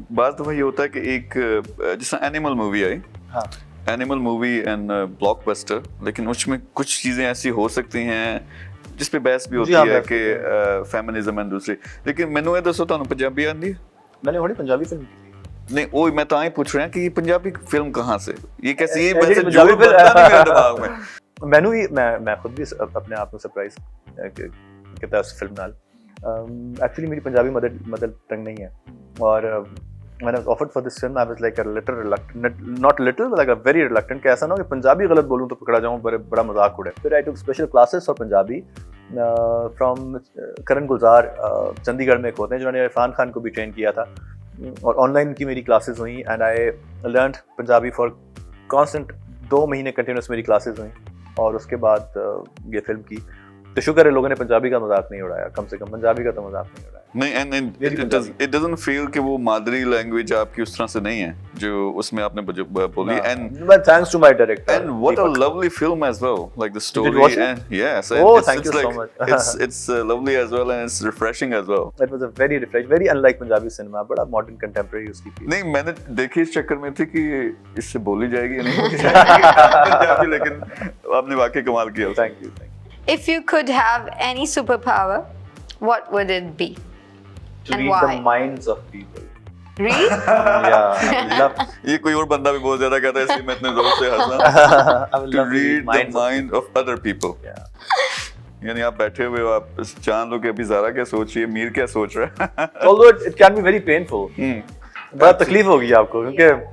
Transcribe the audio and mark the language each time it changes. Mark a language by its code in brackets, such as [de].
[ur] بعض دفعہ یہ ہوتا ہے کہ ایک جس طرح animal movie I, animal movie and block buster, لیکن اس میں کچھ چیزیں ایسی ہو سکتی ہیں جس پہ بحث بھی ہوتی ہے کہ فیمنزم اینڈ دوسری. [pa] لیکن مینوں یہ دسو تانوں پنجابی آندی؟ [ur] میں نے ہوڑی پنجابی فلم کی تھی. نہیں وہ میں تو پوچھ رہا ہوں کہ یہ پنجابی فلم کہاں سے, یہ کیسی, یہ ویسے پنجابی فلم میرے دماغ میں. میں خود بھی اپنے آپ کو سرپرائز کہتا اس فلم نال. ایکچولی میری پنجابی مدر ٹنگ نہیں ہے, اور [en] when I was offered for this film I was like a little reluctant, not little but like a very reluctant, [ur] کہ ایسا نہ ہو کہ پنجابی غلط بولوں تو پکڑا جاؤں, بڑا مذاق اڑے. پھر [en] I took special classes for [ur] Punjabi from کرن گلزار, چندی گڑھ میں ایک ہوتے ہیں جنہوں نے عرفان خان کو بھی ٹرین کیا تھا, اور آن لائن کی میری کلاسز ہوئیں, [en] and I learned Punjabi for constant [ur] 2 مہینے کنٹینیوس میری کلاسز ہوئیں, اور اس کے بعد یہ فلم کی. تو شکر ہے لوگوں نے پنجابی کا مذاق نہیں اڑایا, کم سے کم پنجابی کا تو مذاق نہیں اڑایا. نہیں, [en] and it doesn't feel [ur] کہ وہ مادری لینگویج آپ کی اس طرح سے نہیں ہے جو اس میں آپ نے بولی. [en] But thanks to my director. And what a lovely film as well, like the story. Did you watch it? And yes, oh, thank you so much. It's lovely as well, and it's refreshing as well. It was a very refreshing, very unlike Punjabi cinema, بڑا modern contemporary اس کی. [ur] نہیں میں نے دیکھی اس چکر میں تھی کہ اس سے بولی جائے گی یا نہیں بولی جائے گی, لیکن آپ نے واقعی کمال کیا. [en] Thank you. If you could have any superpower, what would it be? To read the minds of people. Read? Yeah. [ur] یہ کوئی اور بندہ بھی بہت زیادہ کہتا ہے, اس لیے میں اتنے زور سے ہنسا. [en] To read the mind of other people. [ur] یعنی آپ بیٹھے ہوئے ہو, آپ جان لو کہ ابھی زارا کیا سوچ رہی ہے, میر کیا سوچ رہا ہے. [en] Although it can be very painful. [ur] بڑا تکلیف ہوگی آپ کو, کیونکہ